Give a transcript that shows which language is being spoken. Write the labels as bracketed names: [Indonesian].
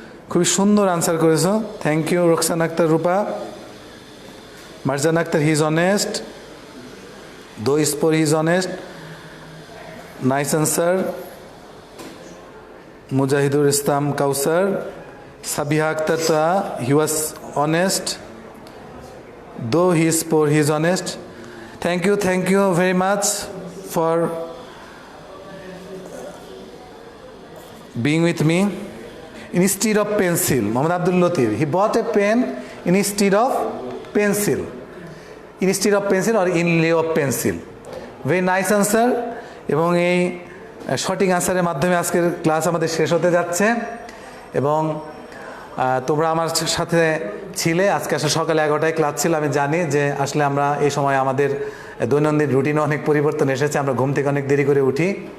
[Bangla] খুবই সুন্দর আনসার করেছো, thank you Roksana Akter Rupa. Marjan Akter, [English] He is honest, though is poor he is honest, nice answer. [Bangla] Mujahidul Islam Kawsar, Sabiha Akter, he was honest, [English] though he is poor he is honest. Thank you very much for being with me. Instead of pencil, Mohammad Abdul Latif, he bought a pen instead of pencil. Instead of pencil or in lieu of pencil. Very nice answer. [Bangla] এবং এই সঠিক আনসারের মাধ্যমে আজকের class আমাদের শেষ হতে যাচ্ছে। এবং তোমরা আমার সাথে ছিলে, আজকে আসলে সকালে 11টায় ক্লাস ছিল। আমি জানি যে আসলে আমরা এই সময় আমাদের দৈনন্দিন রুটিনে অনেক পরিবর্তন এসেছে, আমরা ঘুম থেকে অনেক দেরি করে উঠি।